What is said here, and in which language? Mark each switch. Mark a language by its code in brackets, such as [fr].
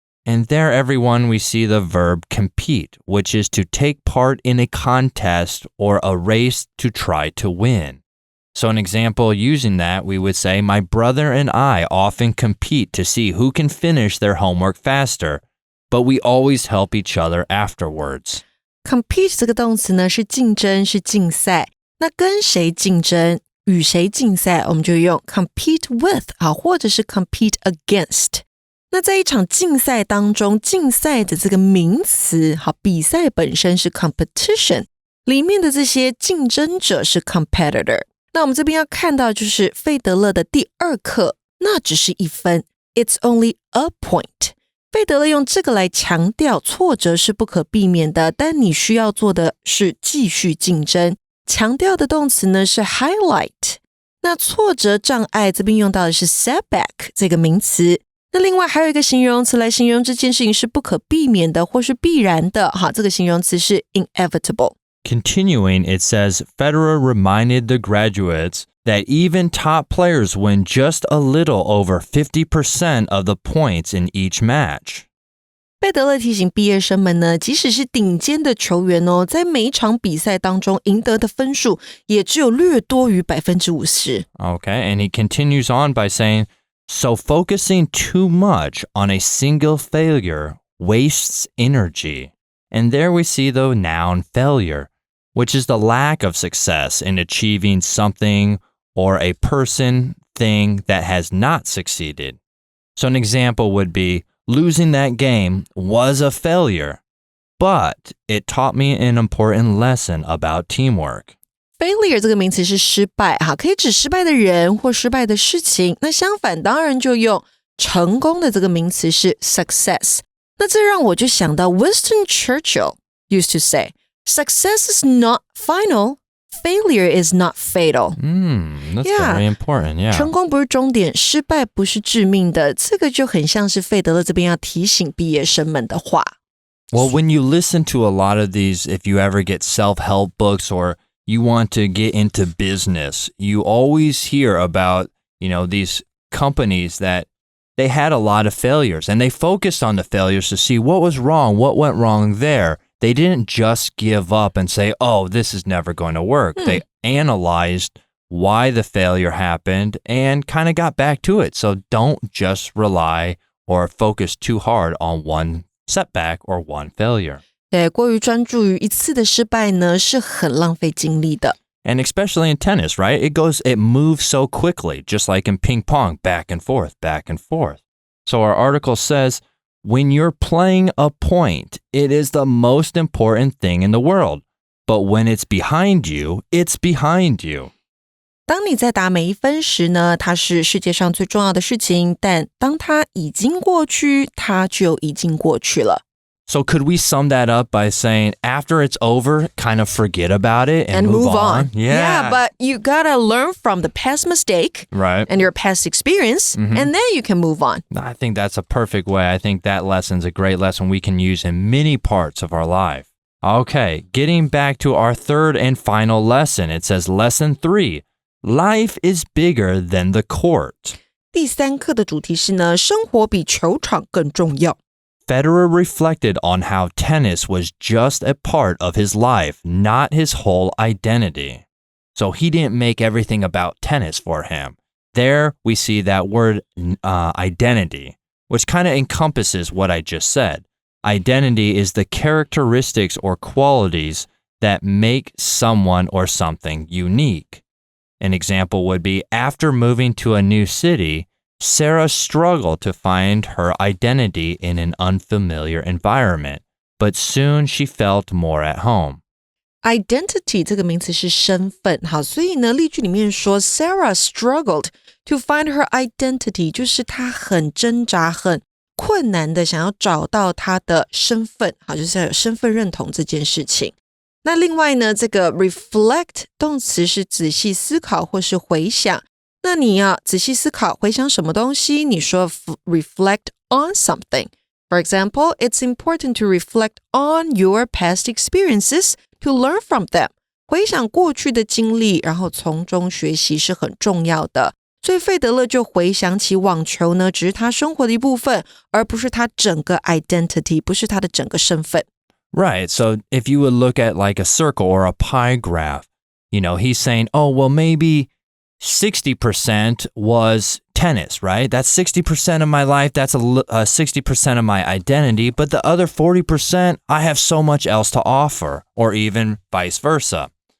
[en] And there, everyone, we see the verb compete, which is to take part in a contest or a race to try to win. So an example using that, we would say, my brother and I often compete to see who can finish their homework faster, but we always help each other afterwards. [zh] Compete 这个动词呢是竞争，是竞赛。那跟谁竞争，与谁竞赛，我们就用 compete with 或者是 compete against。那在一场竞赛当中，竞赛的这个名词，比赛本身是 competition， 里面的这些竞争者是 competitor。那我们这边要看到就是费德勒的第2课，那只是1分 ， [en] It's only a point。 [zh] 费德勒用这个来强调挫折是不可避免的，但你需要做的是继续竞争。强调的动词呢是 highlight。那挫折障碍这边用到的是 setback 这个名词。那另外还有一个形容词来形容这件事情是不可避免的或是必然的，这个形容词是 inevitable。 [en] Continuing, it says, Federer reminded the graduates that even top players win just a little over 50% of the points in each match. [zh] 费德勒提醒毕业生们呢，即使是顶尖的球员在每一场比赛当中赢得的分数也只有略多于 50%。 [en] Okay, and he continues on by saying, so focusing too much on a single failure wastes energy. And there we see the noun failure, which is the lack of success in achieving something or a person, thing that has not succeeded. So an example would be, losing that game was a failure, but it taught me an important lesson about teamwork. [zh] Failure 这个名词是失败，可以指失败的人或失败的事情。那相反，当然就用成功的这个名词是 success。那这让我就想到 [en] Winston Churchill used to say, success is not final, failure is not fatal. That's very important, yeah. [zh] 成功不是终点，失败不是致命的，这个就很像是费德勒这边要提醒毕业生们的话。 [en] Well, when you listen to a lot of these, if you ever get self-help books or you want to get into business, you always hear about, these companies that they had a lot of failures and they focused on the failures to see what was wrong, what went wrong there. they didn't just give up and say, oh, this is never going to work. They analyzed why the failure happened and kind of got back to it. So don't just rely or focus too hard on one setback or one failure. [zh] 对，过于专注于一次的失败呢，是很浪费精力的。 [en] And especially in tennis, right? It moves so quickly, just like in ping pong, back and forth, back and forth. So our article says, when you're playing a point, it is the most important thing in the world. But when it's behind you, it's behind you. 当你在打每一分时呢，它是世界上最重要的事情，但当它已经过去，它就已经过去了。 So could we sum that up by saying after it's over, kind of forget about it and move on? Yeah, but you gotta learn from the past mistake and your past experience, and then you can move on. I think that's a perfect way. I think that lesson's a great lesson we can use in many parts of our life. Okay, getting back to our third and final lesson, it says Lesson 3, Life is bigger than the court. [zh] 第3课的主题是呢，生活比球场更重要。 [en] Federer reflected on how tennis was just a part of his life, not his whole identity. So he didn't make everything about tennis for him. There we see that word identity, which kind of encompasses what I just said. Identity is the characteristics or qualities that make someone or something unique. An example would be after moving to a new city, Sarah struggled to find her identity in an unfamiliar environment, but soon she felt more at home. [zh] Identity 这个名词是身份，好，所以呢，例句里面说 [en] Sarah struggled to find her identity， [zh] 就是她很挣扎、很困难的想要找到她的身份，好，就是要有身份认同这件事情。那另外呢，这个 reflect 动词是仔细思考或是回想。那你要仔细思考，回想什么东西？你说 [en] reflect on something. For example, it's important to reflect on your past experiences to learn from them. [zh] 回想过去的经历，然后从中学习是很重要的。所以费德勒就回想起网球呢，只是他生活的一部分，而不是他整个 identity， 不是他的整个身份。 [en] Right. So if you would look at like a circle or a pie graph, he's saying, oh, well, maybe 60% was tennis, right? That's 60% of my life. That's 60% of my identity. But the other 40%, I have so much else to offer, or even vice versa.